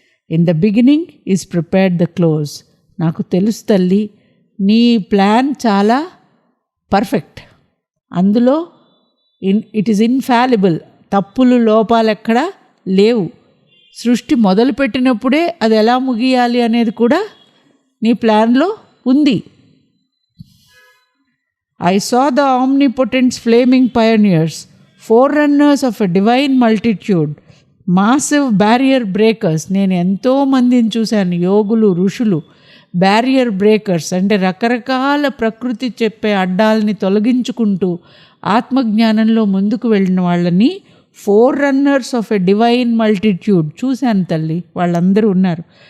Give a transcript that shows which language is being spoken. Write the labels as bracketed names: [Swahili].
[English] In the beginning is prepared the close. [Telugu] నాకు తెలుసు తల్లి, నీ ప్లాన్ చాలా పర్ఫెక్ట్. అందులో [English] It is infallible. [Telugu] తప్పులు లోపాలు ఎక్కడా లేవు. సృష్టి మొదలుపెట్టినప్పుడే అది ఎలా ముగియాలి అనేది కూడా నీ ప్లాన్లో ఉంది. [English] I saw the omnipotent's flaming pioneers, forerunners of a divine multitude, massive barrier breakers. [Telugu] నేను ఎంతో మందిని చూశాను, యోగులు, ఋషులు, బ్యారియర్ బ్రేకర్స్ అంటే రకరకాల ప్రకృతి చెప్పే అడ్డాలని తొలగించుకుంటూ ఆత్మజ్ఞానంలో ముందుకు వెళ్ళిన వాళ్ళని [English] forerunners of a divine multitude [Telugu] చూశాను తల్లి. వాళ్ళందరూ ఉన్నారు.